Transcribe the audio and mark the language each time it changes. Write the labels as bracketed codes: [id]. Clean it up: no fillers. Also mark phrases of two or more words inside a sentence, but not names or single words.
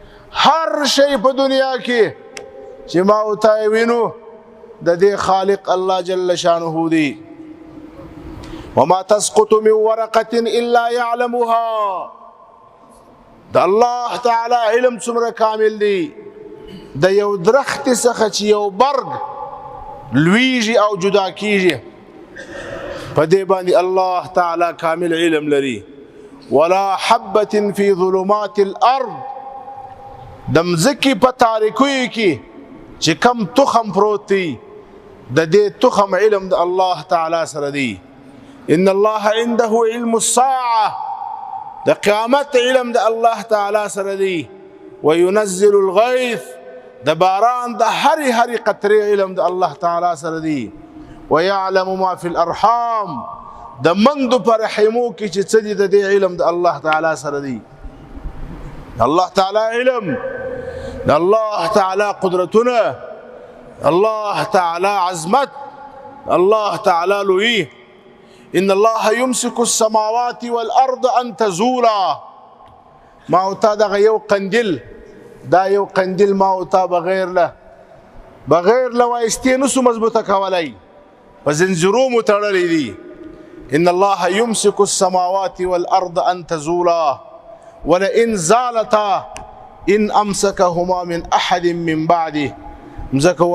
[ps] هر شی په دنیا کې چې ما او تا وینو د دې خالق الله [ar] جل شانه [ps] دی. [ar] وما تسقط من ورقة الا يعلمها. [ps] د الله تعالی علم څومره کامل دی. د یو درخت څخه چې یو برگ لویږي او جدا کیږي په دې باندې الله تعالی کامل علم لري. [ar] ولا حبة في ظلمات الارض. [ps] د مځکې په تاریکیو کې چې کم تخم پروت دی د دې تخم علم د الله تعالی سره دی. [ar] ان الله عنده علم الساعه. [ps] د قیامت علم د الله تعالی سره دی. [ar] وينزل الغيث. [ps] د باران د هر قطره علم د الله تعالی سره دی. [ar] ويعلم ما في الارحام. [ps] د مندو پر رحمو کې چې څه دي د دې علم د الله تعالی سره دی. الله تعالی علم، الله تعالی قدرتونه، الله تعالی عظمت، الله تعالی لوی. [ar] ان الله يمسك السماوات والارض ان تزولا. [ps] ما او تا دغه یو قندیل، دا یو قندیل ما او تا بغیر له وایستې نسو مضبوطه کولای، په زنجیرو مو تړلی دي. [ar] ان الله يمسك السماوات والارض ان تزولا ولئن زالتا ان امسكهما من احد من بعده.